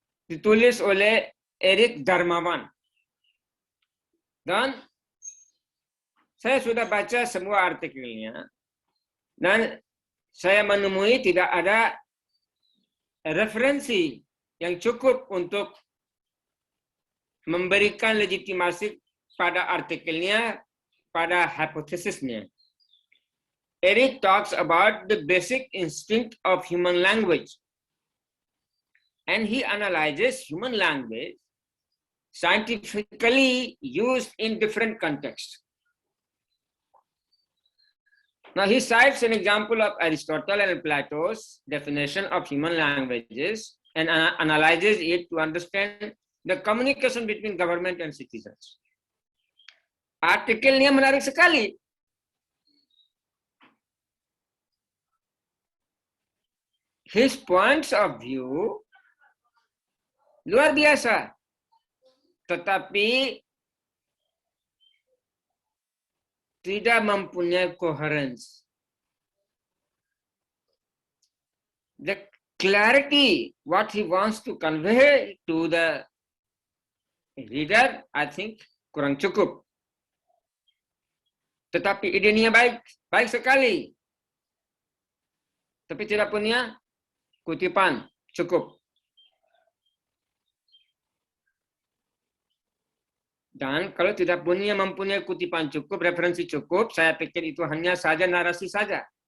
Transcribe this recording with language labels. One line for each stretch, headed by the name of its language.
Indonesian: Ditulis oleh Eric Darmawan. Dan saya sudah baca semua artikelnya. Dan saya menemui tidak ada referensi yang cukup untuk memberikan legitimasi pada artikelnya, pada hipotesisnya.
English: Eric talks about the basic instinct of human language and he analyzes human language scientifically used in different contexts. Now he cites an example of Aristotle and Plato's definition of human languages and analyzes it to understand the communication between government and citizens.
Indonesian: Artikelnya menarik sekali.
English: His points of view
Indonesian: luar biasa, tetapi tidak mempunyai coherence.
English: The clarity, what he wants to convey to the reader, I think
Indonesian: kurang cukup. Tetapi idenya baik sekali. Tapi tidak punya kutipan cukup. Dan kalau tidak mempunyai kutipan cukup, referensi cukup, saya pikir itu hanya saja narasi saja.